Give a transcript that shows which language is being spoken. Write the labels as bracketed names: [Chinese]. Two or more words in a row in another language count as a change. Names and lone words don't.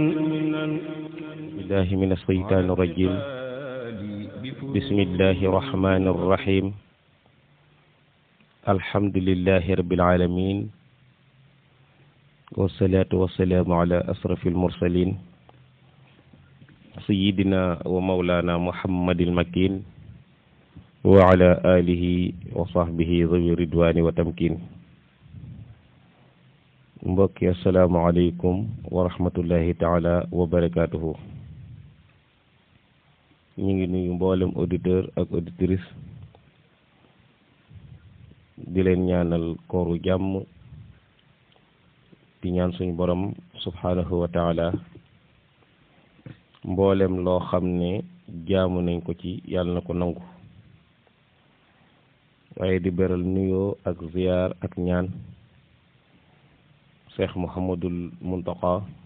[Arabic] بالله من الشيطان الرجيم بسم الله الرحمن الرحيم الحمد لله رب العالمين والصلاة والسلام على أشرف المرسلين سيدنا ومولانا محمد المكين وعلى آله وصحبه ذوي الرضوان والتمكين [Wolof] mbokki [Arabic] السلام عليكم ورحمة الله تعالى وبركاته [Wolof] ñu ngi nuyu mboolem auditeur ak auditrice di leen ñaanal kooru jàmm di ñaan suñu borom [Arabic] سبحانه وتعالى [Wolof] mboolem loo xam ne jaamu nañ ko ci yàlla na ko nangu waaye di beral nuyoo ak ziyaar ak ñaan Cheikh Mouhamadul Muntaqa